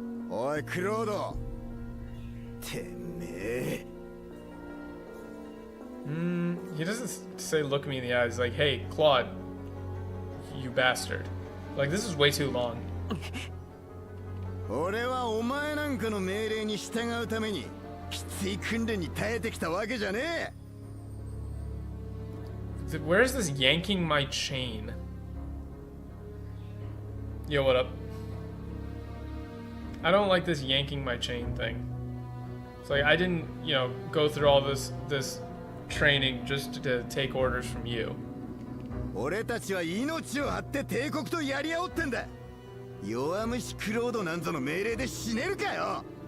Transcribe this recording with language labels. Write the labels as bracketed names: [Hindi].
[Japanese] おいクロード。てめえ。 [English] He doesn't say look me in the eyes. He's like, hey, Claude, you bastard. Like, this is way too long. [Japanese] 俺はお前なんかの命令に従うためにきつい訓練に耐えてきたわけじゃねえ。 [English] Where is this yanking my chain? Yo, what up? I don't like this yanking my chain thing. It's like, I didn't, you know, go through all this training just to take orders from you. [Japanese] 俺たちは命を張って帝国とやり合おうってんだ。弱虫クロードなんぞの命令で死ねるかよ。